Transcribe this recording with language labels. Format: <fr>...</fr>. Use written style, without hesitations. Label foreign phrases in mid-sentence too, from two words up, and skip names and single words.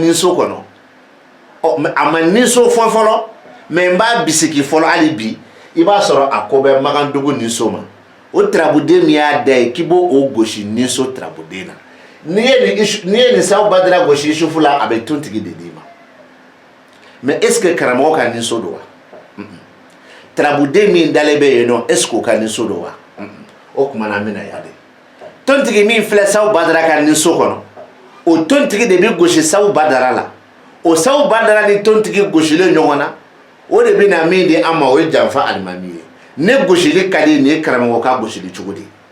<bm>ninso kɔnɔ a ma ninso fɔ fɔlɔ mais n b'a bisiki fɔlɔ hali bi i b'a sɔrɔ a ko bɛ Magandugu ninso ma o tarabuden min y'a da ye k'i b'o o gosi ninso tarabuden na n'i ye nin Sawu Badara gosi Isufu la a bɛ tontigi de d'i ma</bm> <fr>mais est ce que</fr> <bm>karamɔgɔ ka ninso don wa tarabuden min dalen bɛ yen nɔ</bm> <fr>est ce que</fr> <bm>o ka ninso don wa o kuma na an bɛna yan de tontigi min filɛ Sawu Badara ka ninso kɔnɔ o tontigi de bɛ gosi Sawu Badara la o Sawu Badara ni tontigi gosilen ɲɔgɔn na o de bɛ na min di an ma o ye janfa alimami ye ne gosili ka di nin ye karamɔgɔ ka gosili cogo di</bm>